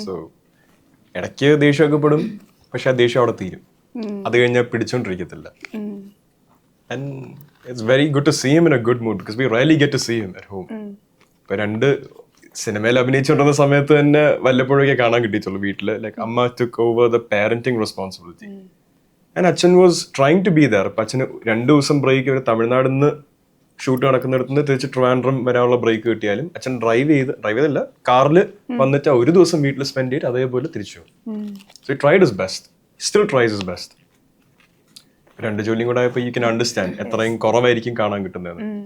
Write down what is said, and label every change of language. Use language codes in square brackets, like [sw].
[ml] So ഇടയ്ക്ക് ദേഷ്യമൊക്കെ പെടും, പക്ഷെ ആ ദേഷ്യം അവിടെ തീരും. അത് കഴിഞ്ഞാൽ പിടിച്ചോണ്ടിരിക്കത്തില്ല. [en] And it's very good to see him in a good mood, because we rarely get to see him at home. [ml] ഇപ്പൊ 2 സിനിമയിൽ അഭിനയിച്ചുകൊണ്ടിരുന്ന സമയത്ത് തന്നെ വല്ലപ്പോഴൊക്കെ കാണാൻ കിട്ടിയിട്ടുള്ളൂ വീട്ടില്. [en] Like അമ്മ took over the parenting responsibility. And അച്ഛൻ was trying to be there. [ml] അപ്പൊ അച്ഛന് 2 ദിവസം ബ്രേക്ക്, ഒരു തമിഴ്നാടിൽ നിന്ന് ഷൂട്ട് നടക്കുന്നിടത്തുനിന്ന് തിരിച്ച് ട്രിവാൻഡ്രം വരാനുള്ള ബ്രേക്ക് കിട്ടിയാലും അച്ഛൻ ഡ്രൈവ് ചെയ്തല്ല, കാറിൽ വന്നിട്ട് 1 ദിവസം വീട്ടിൽ സ്പെൻഡ് ചെയ്ത് അതേപോലെ തിരിച്ചു പോകും. [en] So he tried his best, still tries his best. [ml] 2 ജോലിയും കൂടെ ആയപ്പോൾ [en] you can understand [ml] എത്രയും കുറവായിരിക്കും കാണാൻ കിട്ടുന്നത്.